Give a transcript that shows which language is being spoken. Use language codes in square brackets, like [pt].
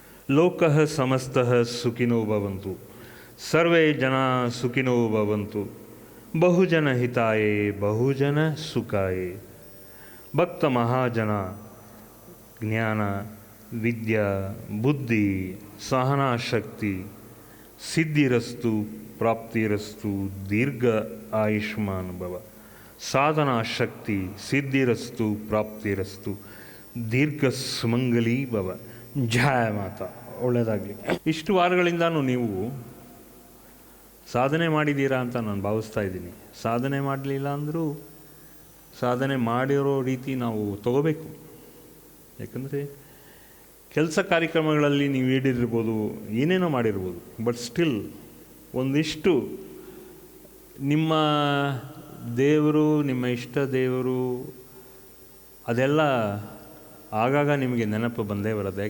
[sa] लोकः समस्तः सुखिनो भवन्तु, सर्वे जना सुखिनो भवन्तु, बहुजन हिताय बहुजन सुखाय। भक्त महाजन ज्ञान विद्या बुद्धि सहना शक्ति सिद्धिरस्तु प्राप्तिरस्तु दीर्घ आयुष्मान भव। साधना शक्ति सिद्धिरस्तु प्राप्तिरस्तु दीर्ಘ ಸುಮಂಗಲಿ ಭವ। [kn] ಜಯ ಮಾತಾ, ಒಳ್ಳೆಯದಾಗಲಿ। ಇಷ್ಟು ವಾರಗಳಿಂದನೂ ನೀವು ಸಾಧನೆ ಮಾಡಿದ್ದೀರಾ ಅಂತ ನಾನು ಭಾವಿಸ್ತಾ ಇದ್ದೀನಿ. ಸಾಧನೆ ಮಾಡಲಿಲ್ಲ ಅಂದರೂ ಸಾಧನೆ ಮಾಡಿರೋ ರೀತಿ ನಾವು ತಗೋಬೇಕು. ಯಾಕಂದರೆ ಕೆಲಸ ಕಾರ್ಯಕ್ರಮಗಳಲ್ಲಿ ನೀವು ಈಡಿರ್ಬೋದು, ಏನೇನೋ ಮಾಡಿರ್ಬೋದು, [en] but still [kn] ಒಂದಿಷ್ಟು ನಿಮ್ಮ ದೇವರು, ನಿಮ್ಮ ಇಷ್ಟ ದೇವರು ಅದೆಲ್ಲ ಆಗಾಗ ನಿಮಗೆ ನೆನಪು ಬಂದೇ ಬರುತ್ತೆ.